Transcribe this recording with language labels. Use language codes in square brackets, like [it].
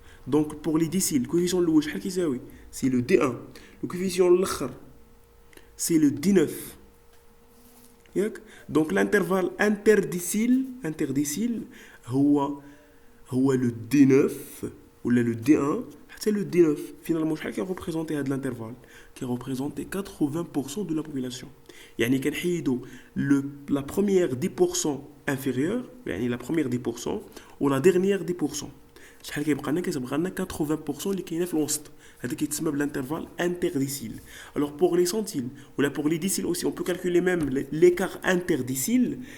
[fr] Donc pour les déciles, [ar] الكوفيسيون الاول شحال كيساوي؟ [fr] C'est le D1. Le coefficient الاخر c'est le D9. ياك؟ Donc l'intervalle interdécile هو le D9 ولا le D1 حتى le D9. [ar] Finalement شحال كيريبريزونتي هذا الانترفال؟ كيريبريزونتي [fr] 80% de la population. [ar] يعني كنحيدو [fr] la première 10% inférieure يعني la première 10% و la dernière 10%. [ar] شحال كيبقى لنا؟ كيبقى لنا 80% اللي كاينه في الوسط. هذا كيتسمى بالانترفال interdécile. [fr] Alors pour les centiles ou là pour les déciles aussi on peut calculer même l'écart interdécile.